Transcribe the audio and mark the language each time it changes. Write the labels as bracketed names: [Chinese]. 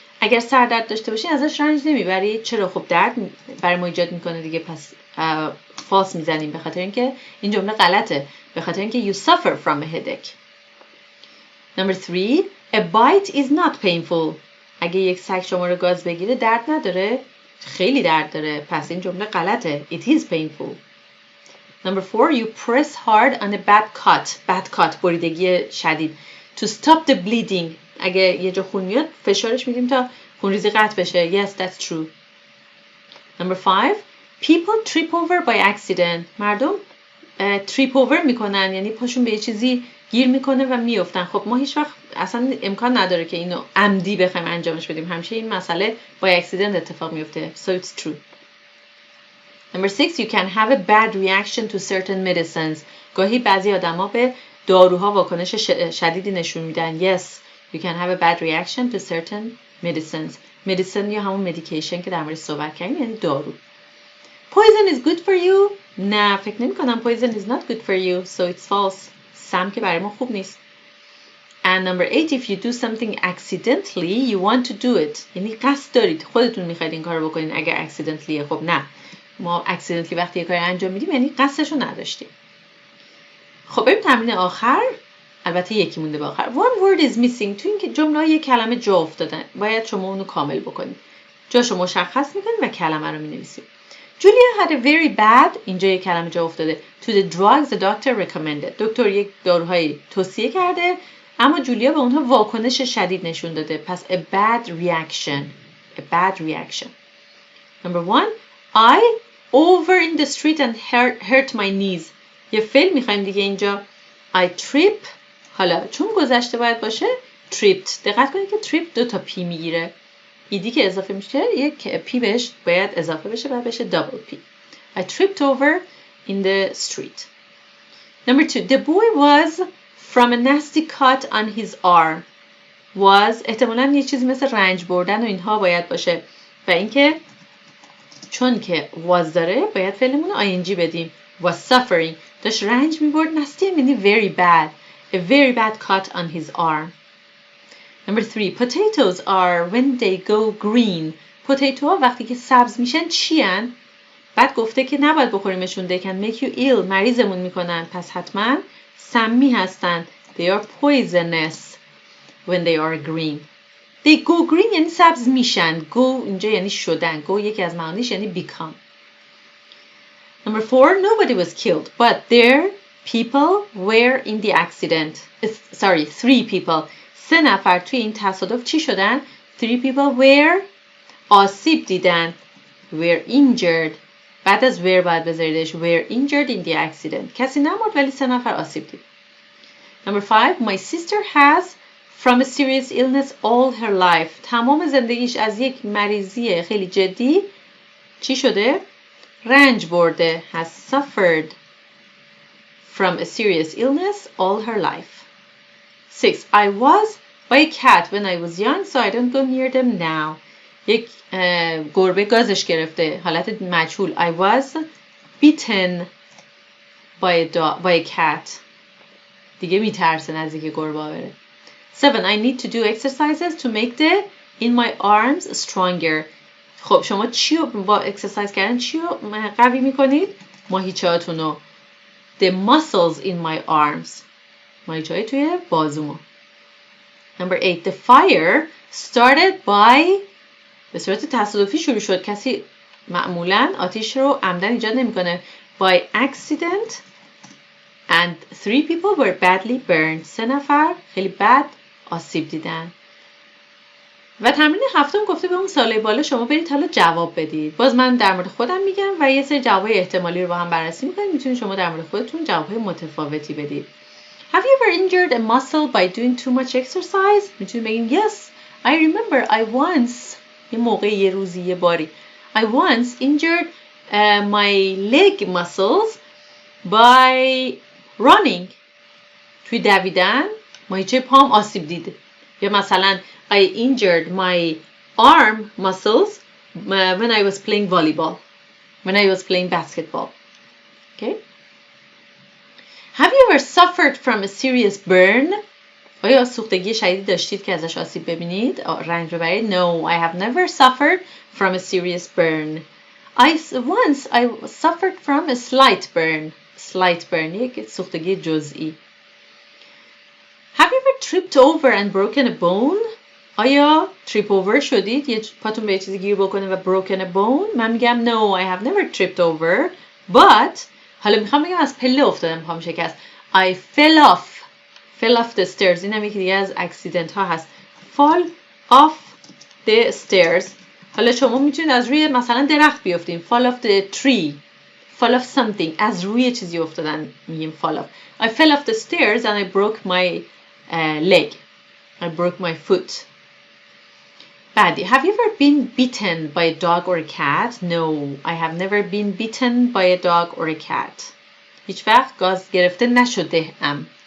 [Persian] اگر سردرد داشته باشین ازش رنج نمیبرید. چرا؟ خب درد برای ما ایجاد میکنه دیگه. پس فالس میزنیم به خاطر اینکه این جمله غلطه. به خاطر اینکه [English] you suffer from a headache. Number 3. A bite is not painful. [Persian] اگه یک سگ شما رو گاز بگیره درد نداره؟ خیلی درد داره. پس این جمله غلطه. [English] It is painful. Number 4. You press hard on a bad cut. Bad cut [Persian] بریدگی شدید. [English] To stop the bleeding. [Persian] اگه یه جا خون میاد فشارش میدیم تا خونریزی قطع بشه. [English] Yes, that's true. Number 5. People trip over by accident. [Persian] مردم [English] trip over [Persian] میکنن یعنی پاشون به یه چیزی گیر میکنه و میافتن. خب ما هیچ وقت اصلا امکان نداره که اینو عمدی بخوایم انجامش بدیم. همیشه این مسئله [English] by accident [Persian] اتفاق میفته. [English] So it's true. Number 6. You can have a bad reaction to certain medicines. [Persian] گاهی بعضی آدما به داروها واکنش شدیدی نشون میدن. [English] Yes, you can have a bad reaction to certain medicines. [Persian] medicine یا همون medication که در موردش صحبت کردیم یعنی دارو. [English] Poison is good for you. نه فکر نمی کنم. Poison is not good for you. So it's false. [Persian] سم که برای ما خوب نیست. [English] And number 8. If you do something accidentally, you want to do it. [Persian] یعنی قصد دارید. خودتون میخواید این کار رو بکنین اگر accidentally. خب نه. ما accidentally وقتی یه کاری انجام میدیم یعنی قصدش رو نداشتیم. خب بریم تمرین آخر. البته یکی مونده به آخر. One word is missing. تو این جمله یک کلمه جا افتادن. باید شما اونو کامل بکنید. جاشو مشخص میکنید و کلمه رو مینویسید. [English] Julia had a very bad. [Persian] اینجا یک کلمه جا افتاده. [English] To the drugs the doctor recommended. [Persian] دکتر یک داروهایی توصیه کرده اما جولیا به اونها واکنش شدید نشون داده. پس [English] a bad reaction. A bad reaction. Number 1. I over in the street and hurt my knees. [Persian] یه فعل میخوایم دیگه اینجا. [English] I trip. [Persian] حالا چون گذشته باید باشه tripped. دقت کنید که trip 2 تا پی میگیره. ایدی که اضافه میشه یک پی بهش باید اضافه بشه و بشه double P. [English] I tripped over in the street. Number 2. The boy was from a nasty cut on his arm. [Persian] Was احتمالاً یه چیزی مثل رنج بردن و اینها باید باشه و اینکه چون که was داره باید فعلمون رو ing بدیم. [English] Was suffering. [Persian] داشت رنج میبرد. [English] nasty یعنی very bad. A very bad cut on his arm. Number 3. Potatoes are when they go green. [Persian] Potato ها وقتی که سبز میشن چی هن؟ بعد گفته که نباید بخوریمشون. [English] They can make you ill. [Persian] مریضمون میکنن. پس حتما سمی هستن. [English] They are poisonous when they are green. They go green [Persian] یعنی سبز میشن. Go اینجا یعنی شدن. Go یکی از معانیش یعنی become. [English] Number 4. Nobody was killed, but there people were in the accident. 3 people. [Persian] 3 نفر توی این تصادف چی شدن؟ [English] 3 people were [Persian] آسیب دیدن. [English] Were injured. [Persian] بعد از were باید بذاریدش. [English] Were injured in the accident. [Persian] کسی نمرد ولی 3 نفر آسیب دید. [English] Number 5. My sister has from a serious illness all her life. [Persian] تمام زندگیش از یک مریضی خیلی جدی چی شده؟ رنج برده. [English] Has suffered from a serious illness all her life. 6. I was by a cat when I was young, so I don't go near them now. [Persian] یک گربه گازش گرفته. حالت مجهول. [English] I was bitten by a cat. [Persian] دیگه میترسه نزدیک گربه بره. [English] 7. I need to do exercises to make the in my arms stronger. [Persian] خب شما چی رو با اکسرسایز کردن چی رو قوی میکنید؟ ماهیچه‌هاتون رو. [English] The muscles in my arms. [Persian] ماهیچه‌های توی بازومو. [English] Number 8. The fire started by [Persian] به صورت تصادفی شروع شد. کسی معمولاً آتیش رو عمدن ایجاد نمی‌کنه. [English] By accident and 3 people were badly burned. [Persian] 3 نفر خیلی بد آسیب دیدن. و تمرین هفتم گفته به اون ساله بالا شما برید حالا جواب بدید. باز من در مورد خودم میگم و یه سری جوابای احتمالی رو با هم بررسی می‌کنیم. میتونید شما در مورد خودتون جوابای متفاوتی بدید. [English] Have you ever injured a muscle by doing too much exercise? [Persian] میتونید بگید [English] yes, I remember I once [Persian] یه موقع یه روزی یه باری [English] I once injured my leg muscles by running. [Persian] توی دویدن ماهیچه پام آسیب دید. [English] یا مثلا I injured my arm muscles when I was playing volleyball, when I was playing basketball. Okay? Have you ever suffered from a serious burn? [Persian] آیا سوختگی شدیدی داشتید که ازش آسیب ببینید؟ رنج ببرید؟ [English] No, I have never suffered from a serious burn. Once I suffered from a slight burn. Slight burn, [Persian] یک سوختگی جزئی. [English] Have you ever tripped over and broken a bone? [Persian] آیا trip over شدید؟ یه پاتون به یه چیزی گیر بکنه و [English] broken a bone؟ [Persian] من میگم [English] no, I have never tripped over. But [Persian] حالا میخوام بگم از پله افتادم پام شکست. [English] I fell off the stairs. [Persian] این هم یکی دیگه از اکسیدنت ها هست. [English] fall off the stairs. [Persian] حالا شما میتونید از روی مثلا درخت بیافتین. [English] fall off the tree. fall off something. [Persian] از روی چیزی افتادن میگیم fall off. [English] I fell off the stairs and I broke my leg. I broke my foot. [Persian] بعدی. [English] Have you ever been bitten by a dog or a cat? No, I have never been bitten by a dog or a cat. [Persian] هیچ وقت گاز گرفته نشده ام.